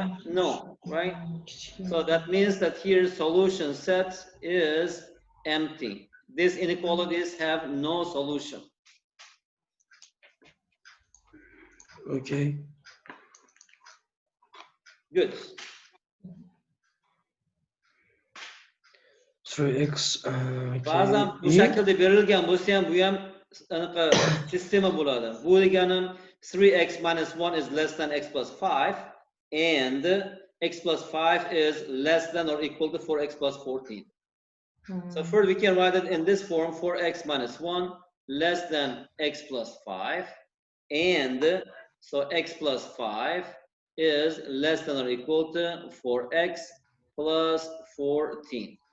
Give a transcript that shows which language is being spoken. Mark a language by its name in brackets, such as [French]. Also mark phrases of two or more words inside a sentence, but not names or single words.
[English] No, right? So that means that here solution set is empty. These inequalities have no solution. Okay. Good. 3x. [Uzbek] Ba'zan bu shaklda berilgan bo'lsa ham bu ham anaqa sistema bo'ladi. Bu degani [English] 3x minus 1 is less than x plus 5 and x plus 5 is less than or equal to 4x plus 14. So first we can write it in this form, 4x minus 1 less than x plus 5 and so x plus 5 is less than or equal to 4x plus 14.